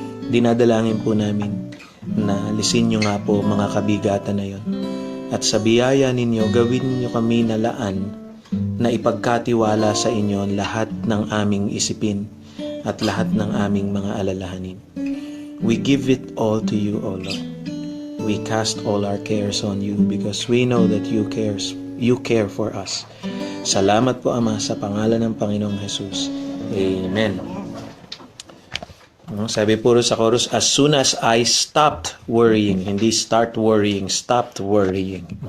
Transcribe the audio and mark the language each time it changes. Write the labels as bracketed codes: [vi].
[tl] Dinadalangin po namin na lisin nyo nga po mga kabigatan na yon. At sa biyaya ninyo, gawin nyo kami na laan na ipagkatiwala sa inyo lahat ng aming isipin at lahat ng aming mga alalahanin. [en] We give it all to you, O Lord. We cast all our cares on you because we know that you care for us. [tl] Salamat po, Ama, sa pangalan ng Panginoong Jesus. Amen. Sabi po sa chorus, [en] as soon as I stopped worrying, hindi start worrying, stopped worrying.